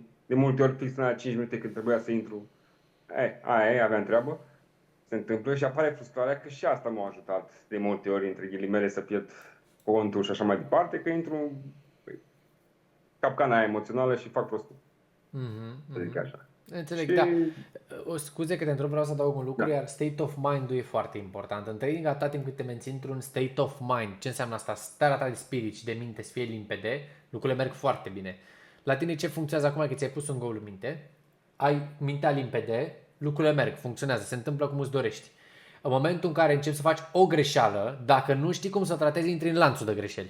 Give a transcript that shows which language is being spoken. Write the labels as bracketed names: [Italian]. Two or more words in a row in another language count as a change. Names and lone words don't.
[Romanian] De multe ori fix la 5 minute când trebuia să intru, aveam treabă, se întâmplă și apare frustrarea că și asta m-a ajutat de multe ori, între ghilimele, să pierd contul și așa mai departe, că intru capcana aia emoțională și fac prostul. Să zic așa. Înțeleg, da. Scuze că te întreb, vreau să adaug un lucru, iar [English] state of mind- [Romanian] ul e foarte important. În trading, atâta timp cât te menții într-un [English] state of mind, [Romanian] ce înseamnă asta? Starea ta de spirit și de minte să fie limpede, lucrurile merg foarte bine. La tine ce funcționează acum că ți-ai pus un goal în minte, ai mintea limpede, lucrurile merg, funcționează, se întâmplă cum îți dorești. În momentul în care începi să faci o greșeală, dacă nu știi cum să tratezi, intri în lanțul de greșeli.